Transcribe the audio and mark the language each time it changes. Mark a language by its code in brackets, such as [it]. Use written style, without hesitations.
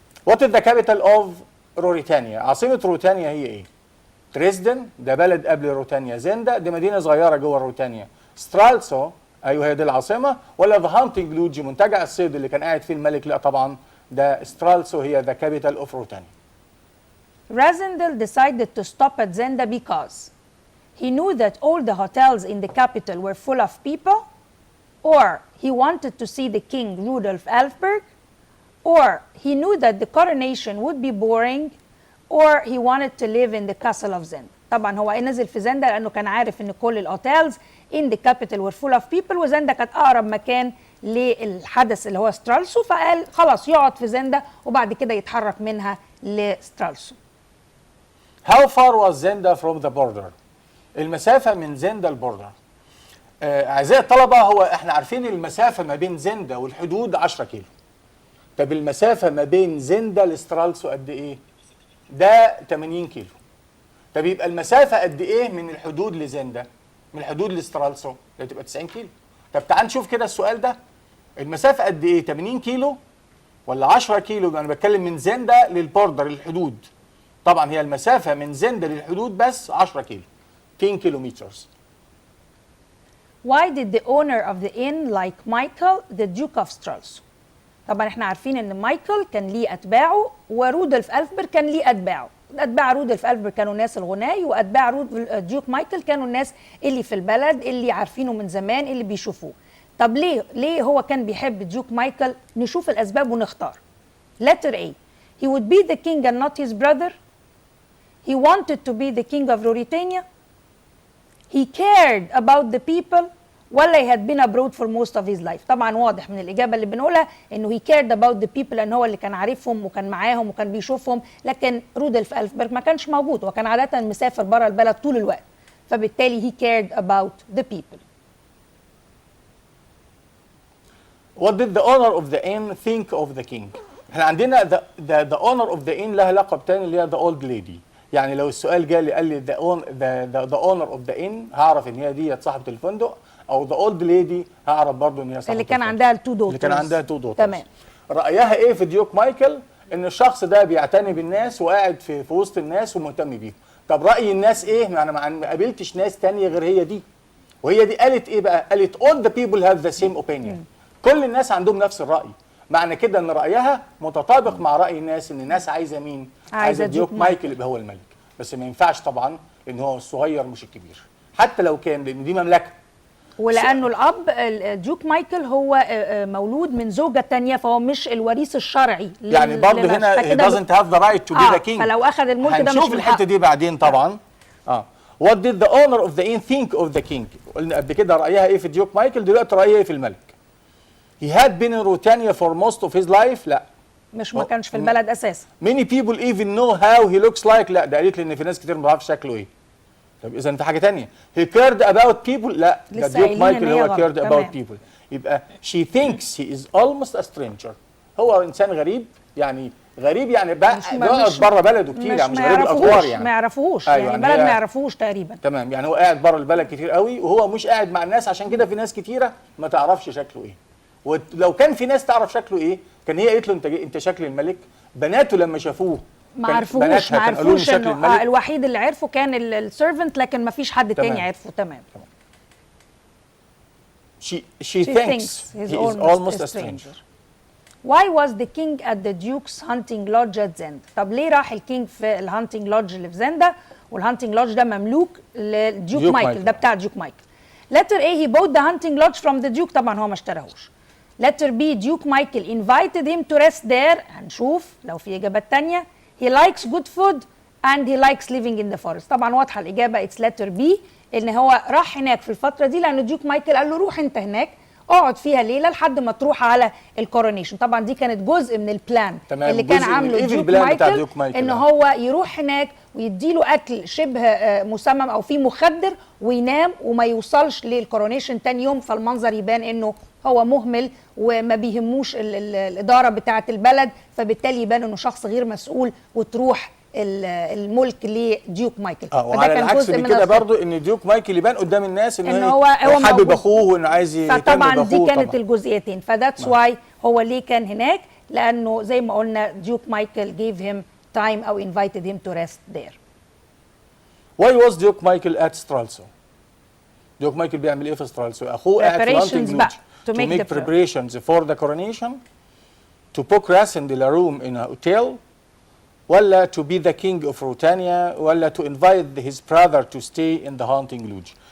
[en] What is the capital of Ruritania؟ [ar] عاصمه روتانيا هي ايه؟ دريسدن، ده بلد قبل روتانيا. زندا دي مدينه صغيره جوه روتانيا. سترالسو ايوه هي دي العاصمه، ولا ذا هانتنج لوجي منتجع الصيد اللي كان قاعد فيه الملك؟ لا طبعا ده سترالسو هي [en] The capital of Ruritania. Rassendyll decided to stop at Zenda because he knew that all the hotels in the capital were full of people, or he wanted to see the king Rudolf Elfberg, or he knew that the coronation would be boring, or he wanted to live in the castle of Zenda. [ar] طبعا هو نزل في زندا لانه كان عارف ان كل الاوتيلز [en] in the capital were full of people، [ar] وزندا كانت اقرب مكان للحدث اللي هو سترالسو، فقال خلاص يقعد في زندا وبعد كده يتحرك منها لسترالسو. [en] How far was Zenda from the border؟ [ar] المسافة من زندا البوردر. أعزائي الطلبة، هو احنا عارفين المسافة ما بين زندا والحدود 10 كيلو. طب المسافة ما بين زندا لسترالسو قد إيه؟ ده 80 كيلو. طب يبقى المسافة قد إيه من الحدود لزندا؟ من الحدود لسترالسو؟ ده تبقى 90 كيلو. طب تعال نشوف كده السؤال ده. المسافة قد إيه؟ 80 كيلو ولا 10 كيلو؟ أنا بتكلم من زندا للبوردر الحدود. طبعا هي المسافة من زندا للحدود بس 10 كيلو. [en] 10 kilometers. Why did the owner of the inn like Michael the Duke of Stralsund؟ [ar] طبعا احنا عارفين ان مايكل كان ليه اتباعه، [en] ورودولف ألفبرج كان ليه اتباعه. [ar] اتباع رودولف ألفبرج كانوا ناس الغناي، واتباع ديوك مايكل كانوا الناس اللي في البلد اللي عارفينه من زمان اللي بيشوفوه. طب ليه هو كان بيحب ديوك مايكل؟ نشوف الاسباب ونختار. Letter A. [en] He would be the king and not his brother. He wanted to be the king of Ruritania. he cared about the people ولا he had been abroad for most of his life. [ar] طبعا واضح من الإجابة اللي بنقولها إنه [en] he cared about the people [ar] لأن هو اللي كان عارفهم وكان معاهم وكان بيشوفهم، لكن رودولف ألفبرغ ما كانش موجود وكان عادة مسافر بره البلد طول الوقت، فبالتالي he cared about the people. [en] What did the owner of the inn think of the king؟ [ar] احنا عندنا [en] the owner of the inn [ar] لها لقب تاني اللي هي [en] the old lady. [ar] يعني لو السؤال جالي قال لي [en] the owner of the inn [ar] هعرف ان هي دي صاحبة الفندق، او [en] the old lady [ar] هعرف برضه ان هي صاحبة اللي كان عندها التو دوترز. اللي كان عندها تو دوترز. تمام. رأيها ايه في ديوك مايكل؟ ان الشخص ده بيعتني بالناس وقاعد في وسط الناس ومهتم بيهم. طب رأي الناس ايه؟ انا ما قابلتش ناس تانية غير هي دي. وهي دي قالت ايه بقى؟ قالت [en] all the people have the same opinion. [ar] كل الناس عندهم نفس الرأي. معنى كده ان رأيها متطابق مع رأي الناس، ان الناس عايزة مين؟ عايزة ديوك مايكل يبقى هو الملك. بس ما ينفعش طبعا لان هو الصغير مش الكبير. حتى لو كان، لان دي مملكة. ولانه الاب ديوك مايكل هو مولود من زوجة تانية فهو مش الوريث الشرعي. يعني برضه هنا [en] he doesn't have the right to be the king. [ar] فلو اخذ الملك ده مش هنشوف الحتة دي بعدين طبعا. [en] What did the owner of the inn think of the king؟ [ar] قلنا قبل كده رأيها ايه في ديوك مايكل، دلوقتي رأيها ايه في الملك. [en] He had been in Ruritania for most of his life. [ar] لا. مش ما كانش في البلد اساسا. [en] Many people even know how he looks like. [ar] لا، ده قالت لي ان في ناس كتير ما تعرفش شكله ايه. طب اذا في حاجه ثانيه. [en] He cared about people. [ar] لا، ده ديوك مايكل هو [en] cared about people. يبقى she thinks he is almost a stranger. [ar] هو انسان غريب، يعني غريب يعني بقعد بره بلده كتير، يعني مش غريب الادوار يعني. ما يعرفوش يعني بلد ما يعرفوش تقريبا. تمام، يعني هو قاعد بره البلد كتير قوي وهو مش قاعد مع الناس، عشان كده في ناس كتيره ما تعرفش شكله ايه. ولو كان في ناس تعرف شكله ايه كان هي قالت له انت شكل الملك. بناته لما شافوه ما عرفوش انه الوحيد اللي عرفه كان السيرفنت، لكن ما فيش حد تاني عرفه. تمام. [en] She thinks he is almost a stranger. Why was the king at the duke's hunting lodge at Zenda؟ [ar] طب ليه راح الكينج في الهانتنج لودج اللي في زندا؟ والهانتنج لودج ده مملوك لديوك مايكل، ده بتاع ديوك مايكل. [en] Letter A he bought the hunting lodge from the duke، [ar] طبعا هو ما اشتراهوش. [en] Letter B Duke Michael invited him to rest there. [ar] هنشوف لو في إجابات تانية. [en] He likes good food and he likes living in the forest. [ar] طبعا واضحة الإجابة [en] it's letter B، [ar] إن هو راح هناك في الفترة دي لأن ديوك مايكل قال له روح أنت هناك اقعد فيها ليلة لحد ما تروح على الكورونيشن. طبعا دي كانت جزء من البلان اللي كان عامله ديوك مايكل إن هو يروح هناك ويديله أكل شبه مسمم أو فيه مخدر وينام وما يوصلش للكورونيشن تاني يوم، فالمنظر يبان إنه هو مهمل وما بيهموش الإدارة بتاعة البلد، فبالتالي يبان إنه شخص غير مسؤول وتروح الملك لديوك مايكل. وعلى العكس من كده برضو ان ديوك مايكل يبان قدام الناس إن هو حابب اخوه وانه عايز يهتم باخوه. فطبعا دي كانت الجزئيتين، فذاتس واي هو ليه كان هناك، لانه زي ما قلنا ديوك مايكل [en] gave him time [ar] او [en] invited him to rest there. Why was Duke Michael at Stralsund؟ [ar] ديوك مايكل بيعمل ايه في سترالسو؟ اخوه قاعد في هانتنج لودج [en] to make preparations for the coronation, to book Rasindel a room in a hotel, ولا to be the king of Ruritania، ولا to invite his brother to stay in the hunting lodge.